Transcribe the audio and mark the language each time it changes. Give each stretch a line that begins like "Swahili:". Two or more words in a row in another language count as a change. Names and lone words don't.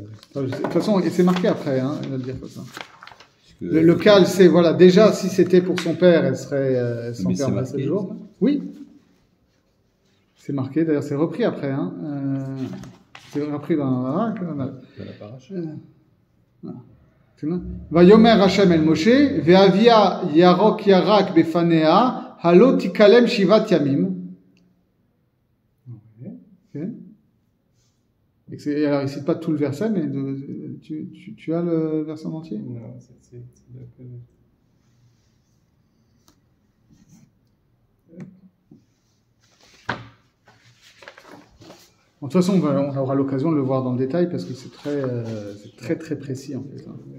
French: De toute façon, c'est marqué après, il va le dire comme ça. Le kal, c'est, voilà, déjà, si c'était pour son père, elle serait son père après 7 jours. Oui. C'est marqué, d'ailleurs, c'est repris après, c'est repris dans la paracha.
Hebrew: ויאמר השם אל משה, ואביה ירק ירק בפניה הלא תכלם שבעת ימים.
French: Alors, il ne cite pas tout le verset, mais tu as le verset en entier? Non, c'est de toute façon, on aura l'occasion de le voir dans le détail parce que c'est très très précis en fait.